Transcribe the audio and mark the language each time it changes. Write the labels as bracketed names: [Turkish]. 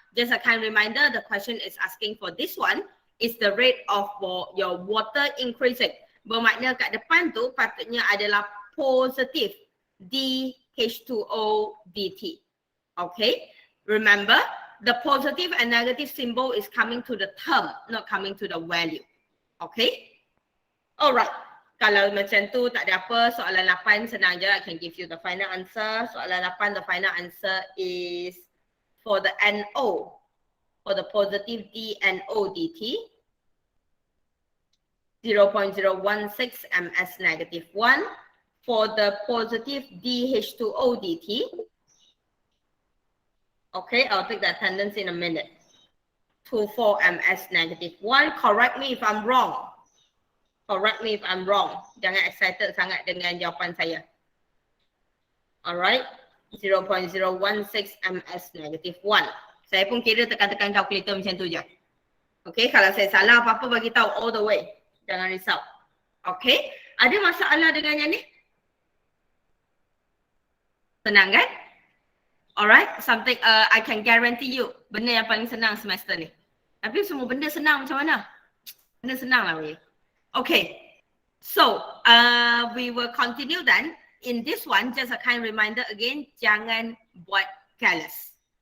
[English] Just a kind reminder, the question is asking for this one is the rate of your water increasing. [Malay] Bermakna kat depan tu patutnya adalah positive dH2O dt. [English] Okay. Remember, the positive and negative symbol is coming to the term, not coming to the value. Okay. Alright. [Malay] Kalau macam tu tak ada apa, soalan 8 senang je. [English] I can give you the final answer. Soalan 8, the final answer is for the NO, for the positive dNO dt, 0.016 ms negative 1. For the positive dH2O dt, okay, I'll take the attendance in a minute. 24 ms negative 1. Correct me if I'm wrong. Correct me if I'm wrong. [Malay] Jangan excited sangat dengan jawapan saya. [English] Alright. 0.016 ms negative 1. [Malay] Saya pun kira tekan-tekan kalkulator macam tu je. Okay, kalau saya salah apa-apa bagi tahu [English] all the way. [Malay] Jangan risau. Okay, ada masalah dengan yang ni? Senang kan? [English] Alright, something I can guarantee you. [Malay] Benda yang paling senang semester ni. Tapi semua benda senang macam mana? Benda senang lah weh. [English] Okay, so we will continue then. In this one, just a kind reminder again, [Malay] jangan buat careless.